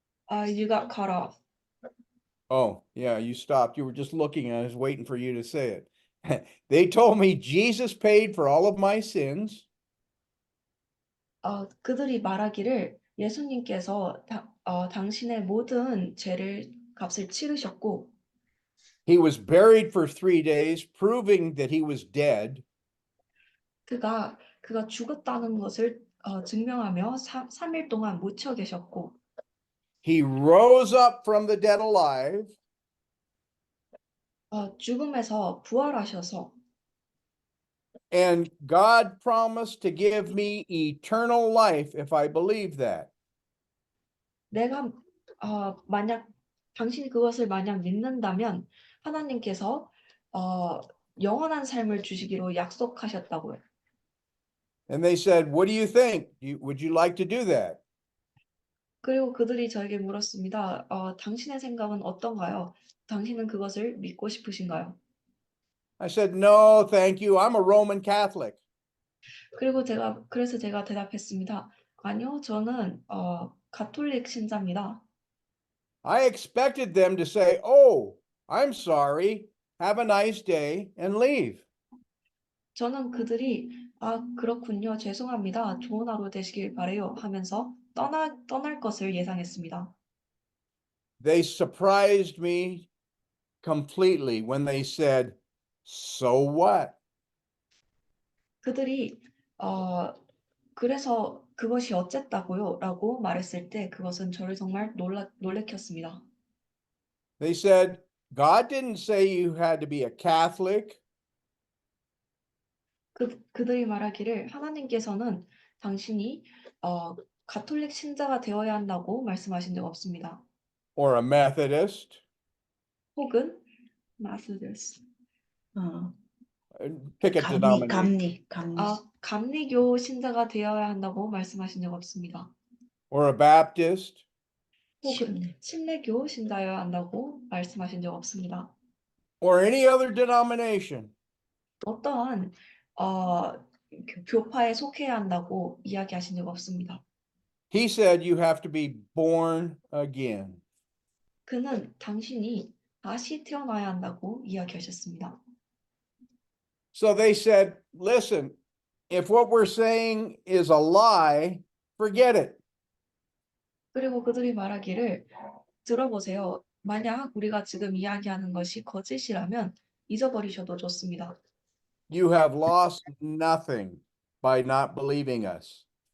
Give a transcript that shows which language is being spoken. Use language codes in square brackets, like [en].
[en] You got cut off. Oh, yeah, you stopped. You were just looking. I was waiting for you to say it. They told me Jesus paid for all of my sins. [ko] 그들이 말하기를 예수님께서 당신의 모든 값을 치르셨고 [en] He was buried for 3 days, proving that he was dead. [ko] 그가 죽었다는 것을 증명하며 3일 동안 묻혀 계셨고 [en] He rose up from the dead alive. [ko] 죽음에서 부활하셔서 [en] And God promised to give me eternal life if I believe that. [ko] 내가 만약 당신이 그것을 만약 믿는다면 하나님께서 영원한 삶을 주시기로 약속하셨다고요. [en] And they said, what do you think? Would you like to do that? [ko] 그리고 그들이 저에게 물었습니다. 당신의 생각은 어떤가요? 당신은 그것을 믿고 싶으신가요? [en] I said, no, thank you. I'm a Roman Catholic. [ko] 그래서 제가 대답했습니다. 아니요, 저는 가톨릭 신자입니다. [en] I expected them to say, oh, I'm sorry. Have a nice day and leave. [ko] 저는 그들이 그렇군요. 죄송합니다. 좋은 하루 되시길 바래요 하면서 떠날 것을 예상했습니다. [en] They surprised me completely when they said, so what? [ko] 그들이 그래서 그것이 어쨌다고요? 라고 말했을 때 그것은 저를 정말 놀래켰습니다. [en] They said, God didn't say you had to be a Catholic [ko] 그들이 말하기를 하나님께서는 당신이 가톨릭 신자가 되어야 한다고 말씀하신 적 없습니다. [en] or a Methodist. [ko] 혹은 마스더스 [en] Pick a denomination. [ko] 감리교 신자가 되어야 한다고 말씀하신 적 없습니다. [en] Or a Baptist. [ko] 혹은 침례교 신자여야 한다고 말씀하신 적 없습니다. [en] or any other denomination. [ko] 어떠한 교파에 속해야 한다고 이야기하신 적 없습니다. [en] He said you have to be born again. [ko] 그는 당신이 다시 태어나야 한다고 이야기하셨습니다. [en] So they said, listen, if what we're saying is a lie, forget it. [ko] 그리고 그들이 말하기를 들어보세요. 만약 우리가 지금 이야기하는 것이 거짓이라면 잊어버리셔도 좋습니다. [en] You have lost nothing by not believing us.